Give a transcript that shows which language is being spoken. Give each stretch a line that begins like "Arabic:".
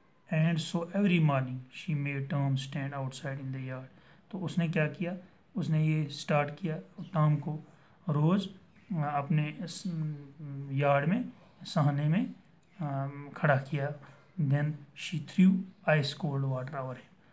English: And so every morning she made Tom stand outside in the yard.
Hindi: तो उसने क्या किया, उसने ये स्टार्ट किया टॉम को रोज़ अपने यार्ड में सहने में खड़ा किया.
English: Then she threw ice cold water over him.